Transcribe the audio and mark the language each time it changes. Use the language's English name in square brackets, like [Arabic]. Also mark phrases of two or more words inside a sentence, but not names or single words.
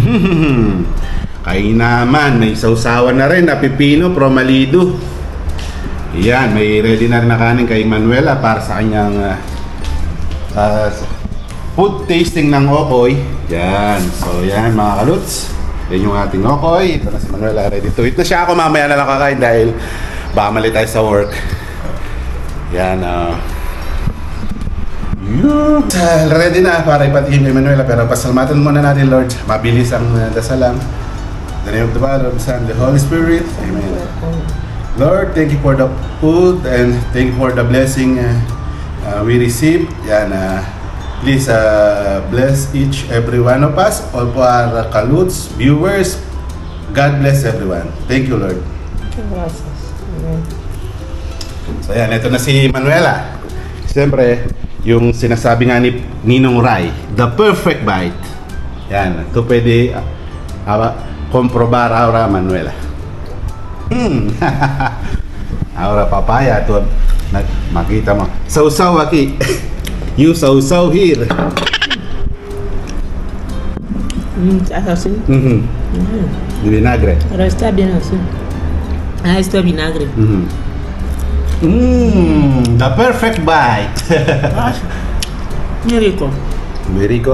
[Filipino] Kainaman, may sausawan na rin na pipino from Malido. Yan, may ready na rin na kanin kay Manuela para sa kanyang [English] food tasting [Filipino] ng okoy. Yan, so yan mga kaluts. Yan yung ating okoy. Ito na si Manuela, [English] ready to eat [Filipino] na siya. Ako mamaya na lang kakain dahil baka mali tayo sa work. Yan, ready na para ipatingin kay Manuela, pero pasalamatan muna natin, Lord. Mabilis ang dasal lang. [English] In the name of the Father, of the Son, the Holy Spirit. Amen. Lord, thank you for the food and thank you for the blessing we receive. Yan, please bless each every one of us, all for our kaluts, viewers. God bless everyone. Thank you, Lord. [Spanish] Gracias. [English] Amen. [Filipino] So yan, ito na si Manuela. Siyempre, yung sinasabi nga ni Ninong Rai, [English] the perfect bite. [Filipino] Yan, ito pwede [Spanish] komprobar ahora [Filipino] Manuela. Ahora papaya, ito makita mo. Sausaw aquí. Yung sausaw here. [Spanish] Así. De vinagre. Pero está bien así. Ah, esto es vinagre. [English] The perfect bite. [Spanish] Muy rico. [English] Very rico.